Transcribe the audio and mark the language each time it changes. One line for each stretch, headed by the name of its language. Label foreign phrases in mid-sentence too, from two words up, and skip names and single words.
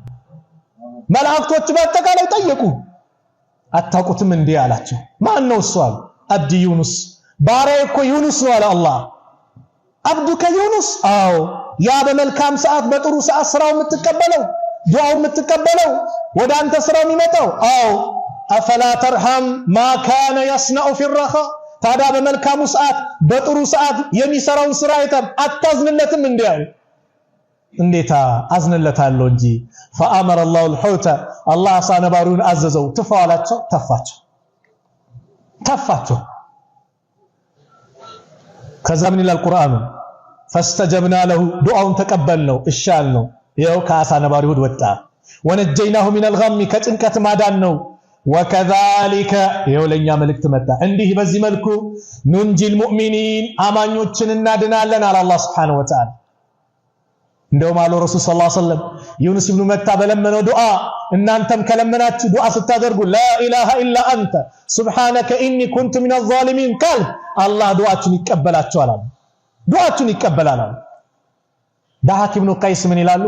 Amharic: መላእክቶች በአጠቃላይ ጠየቁ አታውቁትም እንዴ አላቸው ማን ነው እሱ አሉ
Arabic: عبدي يونس
Amharic: ባሪያ እኮ ዩኑስ ነው አለ አላህ
Arabic: عبدك يونس
Amharic: አዎ ያ በመልካም ሰዓት በጥሩ ሰዓት ስራው የምትቀበለው ዱዓው የምትቀበለው ወደ አንተ ስራው የሚመጣው አዎ
Arabic: أفلا ترحم ما كان يصنع في الرخاء
Amharic: ታዲያ በመልካሙ ሰዓት በጥሩ ሰዓት የሚሰራውን ስራ አይተም አታዝንለትም እንዴ አለ እንዴታ አዝንለታለሁ እንጂ
Arabic: فامر الله الحوت الله
Amharic: ሳነባሩን አዘዘው ተፋላቸው ተፋቸው ከዛ ምን ይላል ቁርአኑ
Arabic: فاستجبنا له
Amharic: ዱዓውን ተቀበልነው እሻልነው ይሄው ከአሳ ነባሪ ሆድ ወጣ
Arabic: ونجيناه من الغم
Amharic: ከጭንቀት ማዳን ነው وكذلك ይሄው ለኛ መልእክት መጣ እንዲህ በዚህ መልኩ
Arabic: ننجي المؤمنين
Amharic: አማኞችን እናድናለን አለ አላህ
Arabic: سبحانه وتعالى
Amharic: እንደውም አሉ
Arabic: رسول صلى الله عليه وسلم
Amharic: ዩኑስ ኢብኑ መታ በለመነው ዱዓ እናንተም ከለመናችሁ ዱዓ ስታደርጉ
Arabic: لا إله إلا أنت سبحانك إني كنت من الظالمين
Amharic: ቃል አላህ ዱዓችሁን ይቀበላችኋል አሉ። ዱዓችሁን ይቀበላል አሉ። ዳሃክ ኢብኑ ቀይስ ምን ይላሉ?